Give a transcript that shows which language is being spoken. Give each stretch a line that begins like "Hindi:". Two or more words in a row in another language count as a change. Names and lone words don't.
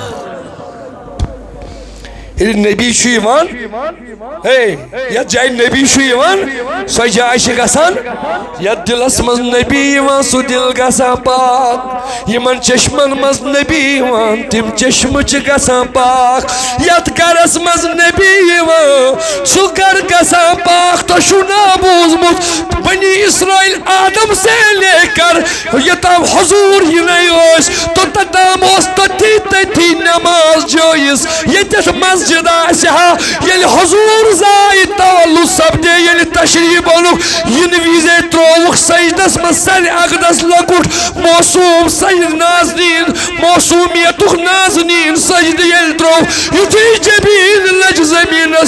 Kashmiri: ییٚلہِ نبی چھُ یِوان یتھ جایہِ نبی چھُ یِوان سۄ جاے چھِ گژھان یتھ دِلس منٛز نبی یِوان سُہ دِل گژھان پاک یِمن چشمن منٛز نبی یِوان تِم چشمہٕ چھِ گژھان پاک یتھ گرس منٛز نبی یِوان سُہ گرٕ گژھان پاک تۄہہِ چھُو نا بوٗزمُت بنی اسرائیل آدم
Urdu: سے لے کر
Kashmiri: یوٚتام حضوٗر یِنَے ٲسۍ توٚتام اوس تٔتھی نٮ۪ماز جٲیِز ییٚتٮ۪تھ مسجد آسہِ ہا ییٚلہِ حضوٗر زایہِ تولُد سپدے ییٚلہِ تشریٖف اوٚنُکھ یِنہٕ وِزے ترٛووُکھ سجدس منٛز سرِ اقدس لۄکُٹ موسوٗم سجدٕ نازنیٖن موسوٗمیتُک نازنیٖن سجدٕ ییٚلہِ ترٛوو یُتھُے جبریٖل لٔج زمیٖنس